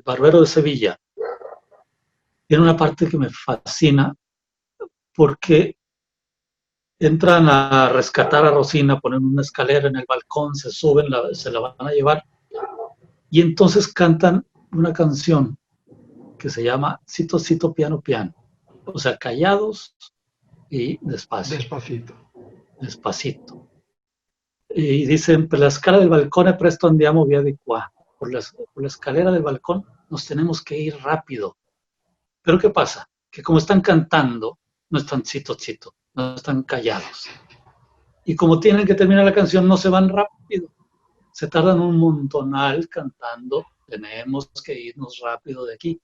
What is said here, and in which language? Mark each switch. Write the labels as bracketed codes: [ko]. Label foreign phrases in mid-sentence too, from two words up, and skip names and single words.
[es] Barbero de Sevilla, tiene una parte que me fascina, porque entran a rescatar a Rosina, ponen una escalera en el balcón, se suben, se la van a llevar, y entonces cantan una canción que se llama Cito, Cito, Piano, Piano, o sea, callados y despacio. Despacito. Despacito. Y dicen, [it] per la scala del balcone presto andiamo via di qua. [es] Por la escalera del balcón nos tenemos que ir rápido. Pero ¿qué pasa? Que como están cantando, no están cito, cito, no están callados. Y como tienen que terminar la canción, no se van rápido. Se tardan un montonal cantando, tenemos que irnos rápido de aquí.